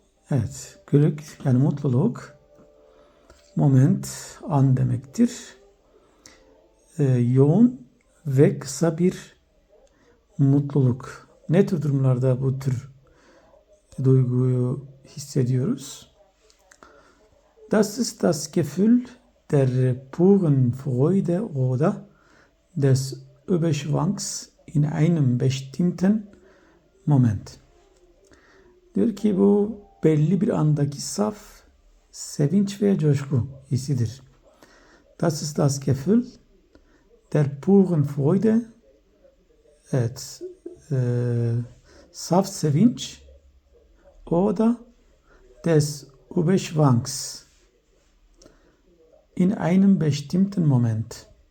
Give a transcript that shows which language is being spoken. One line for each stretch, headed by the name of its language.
Turkish: Evet, Glück yani mutluluk, moment, an demektir. Yoğun ve kısa bir mutluluk. Ne tür durumlarda bu tür duyguyu hissediyoruz?
German: Das ist das Gefühl der puren Freude oder des Überschwangs in einem bestimmten Moment.
Turkish: Diyor ki bu belli bir andaki saf sevinç ve coşku hissidir.
German: Das ist das Gefühl der puren Freude.
Turkish: Evet, saf sevinç
German: oder des Überschwangs in einem bestimmten Moment.